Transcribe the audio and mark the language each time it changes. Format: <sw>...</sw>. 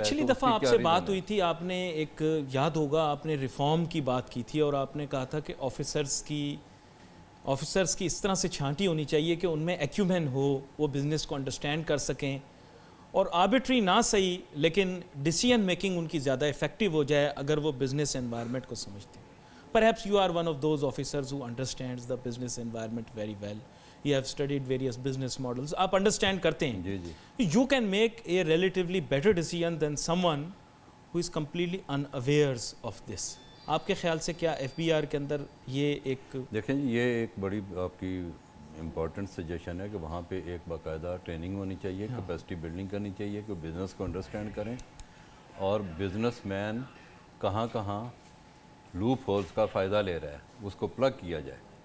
<ur>پچھلی دفعہ آپ سے بات ہوئی تھی، آپ نے ایک یاد ہوگا آپ نے ریفارم کی بات کی تھی، اور آپ نے کہا تھا کہ آفیسرز کی اس طرح سے چھانٹی ہونی چاہیے کہ ان میں ایکیومین ہو، وہ بزنس کو انڈرسٹینڈ کر سکیں، اور آربیٹری نہ صحیح لیکن ڈیسیژن میکنگ ان کی زیادہ افیکٹو ہو جائے اگر وہ بزنس انوائرمنٹ کو سمجھتے ہیں.</ur> <en>Perhaps you are one of those officers who understands the business environment very well. You have studied various business models.</en> <ur>آپ understand کرتے ہیں. جی جی.</ur> <en>You can make a relatively better decision than someone who is completely unawares of this.</en> <ur>آپ کے خیال سے کیا F B are کے اندر یہ ایک دیکھیں جی، یہ ایک بڑی آپ کی امپورٹنٹ سجیشن ہے کہ وہاں پہ ایک باقاعدہ ٹریننگ ہونی چاہیے، کیپیسٹی بلڈنگ کرنی چاہیے کہ بزنس کو انڈرسٹینڈ کریں، اور بزنس مین کہاں کہاں لوپ ہولز کا فائدہ لے رہا ہے اس کو پلگ کیا جائے.</ur>